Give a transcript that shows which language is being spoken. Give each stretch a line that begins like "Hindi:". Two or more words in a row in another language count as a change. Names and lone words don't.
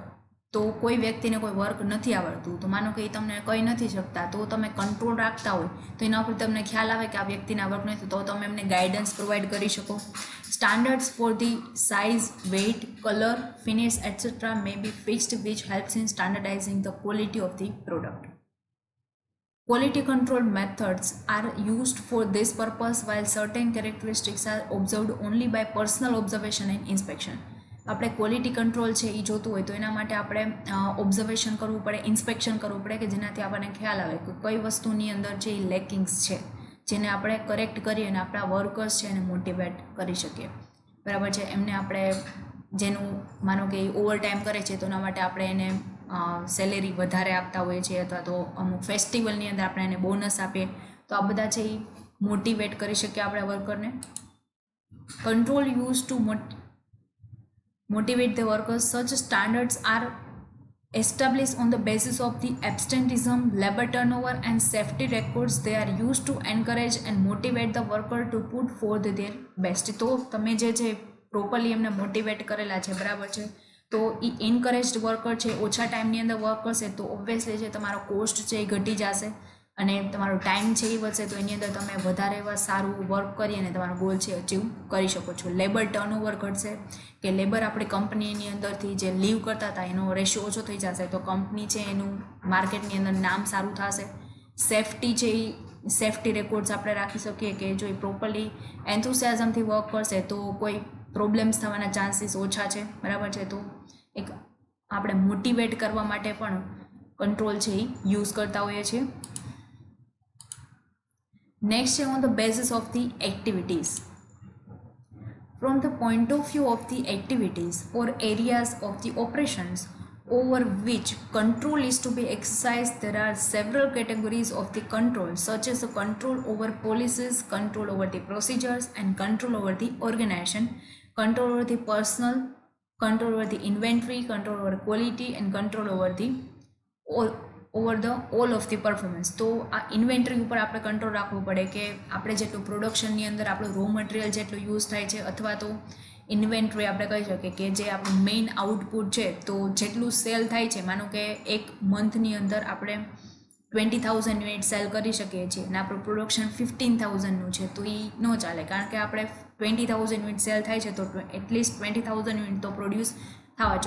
Gujarati: તો કોઈ વ્યક્તિને કોઈ વર્ક નથી આવડતું, તો માનો કે એ તમને કહી નથી શકતા, તો તમે કંટ્રોલ રાખતા હોય તો એના ઉપર તમને ખ્યાલ આવે કે આ વ્યક્તિને વર્ક નથી, તો તમે એમને
English: guidance provide
Gujarati: કરી શકો.
English: standards for the size, weight, colour, finish etcetera may be fixed which helps in standardizing the quality of the product. Quality control methods are used for this purpose while certain characteristics are observed only by personal observation and inspection.
Gujarati: આપણે
English: quality control
Gujarati: છે એ જોતું હોય તો એના માટે આપણે ઓબ્ઝર્વેશન કરવું પડે, ઇન્સ્પેક્શન કરવું પડે કે જેનાથી આપણને ખ્યાલ આવે કે કઈ વસ્તુની અંદર જે લેકિંગ્સ છે જેને આપણે કરેક્ટ કરી અને આપણા વર્કર્સ છે એને મોટિવેટ કરી શકીએ, બરાબર છે. એમને આપણે જેનું માનો કે ઓવર ટાઈમ કરે છે તો એના માટે આપણે એને સેલેરી વધારે આપતા હોઈએ છીએ અથવા તો અમુક ફેસ્ટિવલની અંદર આપણે એને બોનસ આપીએ, તો આ બધા છે એ મોટિવેટ કરી શકીએ આપણા વર્કરને.
English: control use to motivate the workers. Such standards are established on the basis of the absenteeism, labor turnover and safety records. They are used to encourage and motivate the worker to put forth their best.
Gujarati: તો તમે જે પ્રોપરલી એમને મોટિવેટ કરેલા છે, બરાબર છે, તો એ
English: encouraged worker
Gujarati: છે ઓછા ટાઈમની અંદર વર્ક કરશે તો ઓબ્વિયસલી છે તમારો કોસ્ટ છે એ ઘટી જશે અને તમારો ટાઈમ છે એ વધશે, તો એની અંદર તમે વધારે એવા સારું વર્ક કરી અને તમારો ગોલ છે અચીવ કરી શકો છો.
English: labour turnover
Gujarati: ઘટશે કે લેબર આપણી કંપનીની અંદરથી જે લીવ કરતા હતા એનો રેશિયો ઓછો થઈ જશે તો કંપની છે એનું માર્કેટની અંદર નામ સારું થશે. સેફટી છે એ
English: safety records
Gujarati: આપણે રાખી શકીએ કે જો એ પ્રોપરલી એન્થુસિયાઝમથી વર્ક કરશે તો કોઈ પ્રોબ્લેમ્સ થવાના ચાન્સીસ ઓછા છે, બરાબર છે. તો એક આપણે મોટિવેટ કરવા માટે પણ કંટ્રોલ છે એ યુઝ કરતા હોઈએ છીએ.
English: Next, on the basis of the activities. From the point of view of the activities or areas of the operations over which control is to be exercised, there are several categories of the control, such as the control over policies, control over the procedures, and control over the organization, control over the personnel, control over the inventory, control over quality, and control over the all of the performance.
Gujarati: તો આ ઇન્વેન્ટરી ઉપર આપણે કંટ્રોલ રાખવું પડે કે આપણે જેટલું પ્રોડક્શનની અંદર આપણું
English: raw material
Gujarati: જેટલું યુઝ થાય છે અથવા તો ઇન્વેન્ટરી આપણે કહી શકીએ કે જે આપણું
English: main output
Gujarati: છે તો જેટલું સેલ થાય છે, માનો કે એક મંથની અંદર આપણે 20,000
English: unit sell
Gujarati: કરી શકીએ છીએ અને આપણું પ્રોડક્શન 15,000નું છે તો એ ન ચાલે, કારણ કે આપણે 20,000
English: unit sell
Gujarati: થાય છે તો એટલીસ્ટ 20,000 યુનિટ તો પ્રોડ્યુસ થવા જોઈએ.